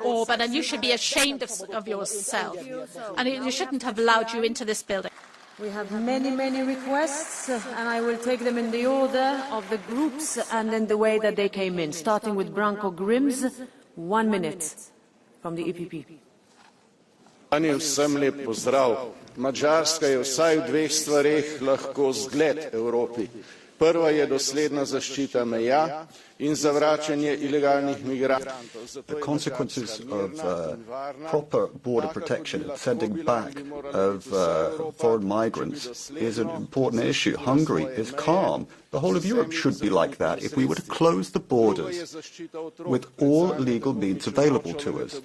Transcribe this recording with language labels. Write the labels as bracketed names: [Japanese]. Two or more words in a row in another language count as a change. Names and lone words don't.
[English] Orban, and you should be ashamed of yourself. And you shouldn't have allowed you into this building. We have many requests, and I will take them in the order of the groups and in the way that they came in, starting with Branko Grims. 1 minute from the EPP. [Slovenian] Vsem lep pozdrav. Madžarska je vsaj v dveh stvareh lahko zgled Evropi. Prva je dosledna zaščita meja in zavračanje ilegalnih migrantov. [English] The consequences of proper border protection and sending back of foreign migrants is an important issue. Hungary is calm. The whole of Europe should be like that if we were to close the borders with all legal means available to us.